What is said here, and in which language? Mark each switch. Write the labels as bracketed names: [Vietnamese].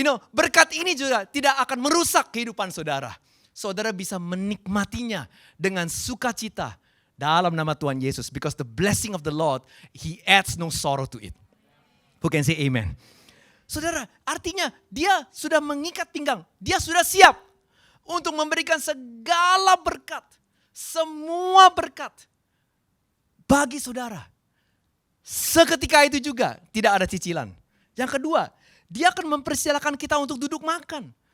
[Indonesian] Berkat ini juga tidak akan merusak kehidupan saudara. Saudara bisa menikmatinya dengan sukacita dalam nama Tuhan Yesus. [English] Because the blessing of the Lord, He adds no sorrow to it. Who can say amen? [Indonesian] Saudara, artinya dia sudah mengikat pinggang. Dia sudah siap untuk memberikan segala berkat. Semua berkat bagi saudara. Seketika itu juga tidak ada cicilan. Yang kedua, dia akan mempersilakan kita untuk duduk makan.